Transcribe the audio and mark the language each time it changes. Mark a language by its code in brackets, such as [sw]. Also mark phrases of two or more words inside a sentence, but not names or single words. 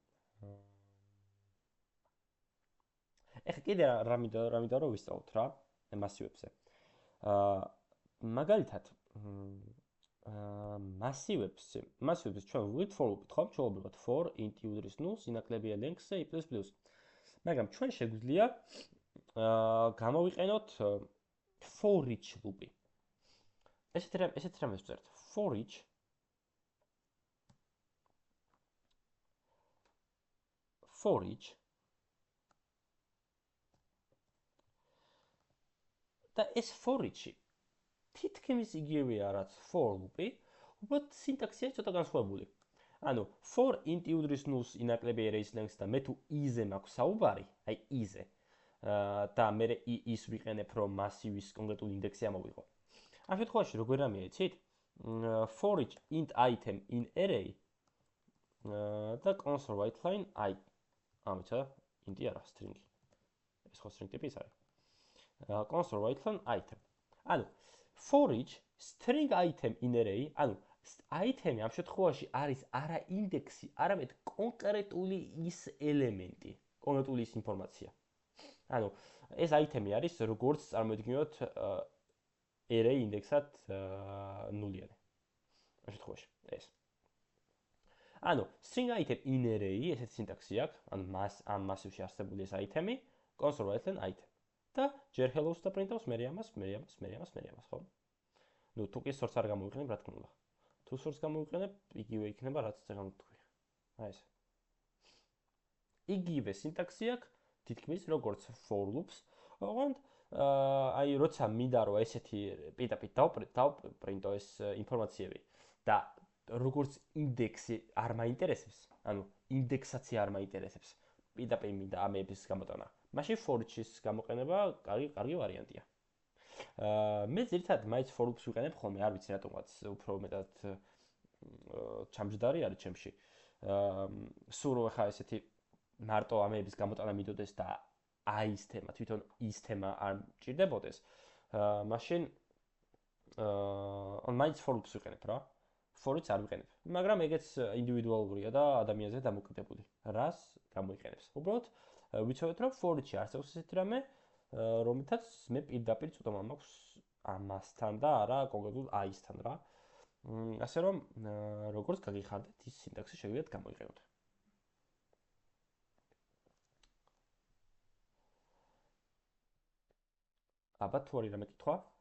[ka] ეხლა კიდე რამიდან რო ვისწავლოთ რა მასივებზე. მაგალითად მასივებს ჩვენ ვით for-ობით ხო? ჩვეულებრივად [en] for int [ka] უდრის 0-ს ინაკლებია length-ზე i++. მაგრამ ჩვენ შეგვიძლია გამოვიყენოთ [en] for each loop-ი. [ka] ესეთ რამეს ვწერთ. [en] For each [ka] და ეს [en] for each-ი [ka] თითქმის იგივეა რაც [en] for loop-ი, [ka] უბრალოდ სინტაქსია ცოტა განსხვავებული. ანუ [en] for int [ka] უდრის 0-ს ინაკლებია [en] array length [ka] და მე თუ i-ზე მაქვს საუბარი, აი i-ზე, და მე is ვიყენებ რომ მასივის კონკრეტული ინდექსი ამოვიღო. ამ შემთხვევაში როგორ რამეა იცით? [en] For each int item in array და console write line I. [ka] ამიცა int-ი არა, string. ეს ხო string ტიპის არის. [en] Console write line item. ანუ for each string item in array, [ka] ანუ item-ი ამ შემთხვევაში არის არა ინდექსი, არამედ კონკრეტული ის ელემენტი, კონკრეტული ის ინფორმაცია. ანუ ეს item-ი არის როგორც წარმოვიდგინოთ array ინდექსად ნულიანი. ამ შემთხვევაში ეს. ანუ [en] string item in array [ka] ესეთი სინტაქსი აქვს, ანუ ამ მასივში არსებული ეს item-ი, [en] console write line item. [ka] და ჯერ hello-ს და print-ავს მე ამას, ხო? ნუ თუ კი source არ გამოვიყენებ, რა თქმა უნდა. თუ source გამოვიყენებ, იგივე იქნება, რაც წეგან ვთქვი. აი ეს. იგივე სინტაქსი აქვს, თითქმის როგორც [en] for loops, [ka] ოღონდ აი როცა მინდა რომ ესეთი პიტაპით დავპრინტო ეს ინფორმაციები და როგორც ინდექსი არ მაინტერესებს, ანუ ინდექსაცია არ მაინტერესებს, პიტაპი მინდა ამების გამოტანა. მაშინ [en] for each-ის [ka] გამოყენება კარგი ვარიანტია. მე ძირითადად მაინც [en] for loops [ka] ვიყენებ ხოლმე, არ ვიცი რატომაც უფრო მეტად ჩამჯდარი არის ჩემში. სულ რო ხა ესეთი მარტო ამების გამოტანა მიდოდეს და ის თემა, თვითონ ის თემა არ მჭირდებოდეს, მაშინ მაინც [en] for loops [ka] ვიყენებ რა. [en] For each [ka] არ ვიყენებ. მაგრამ ეგეც ინდივიდუალურია და ადამიანზე დამოკიდებული. რას გამოიყენებს? უბრალოდ ვიცოდეთ რომ [en] for each-ი [ka] არსებობს ესეთი რამე, რომელთაც მე პირდაპირ ცოტა მაქვს ამასთან და არა კონკრეტულ i-სთან რა. ასე რომ როგორც გაგიხარდეთ, ის სინტაქსი შეგიძლიათ გამოიყენოთ. აბა თუ არის რამე კითხვა?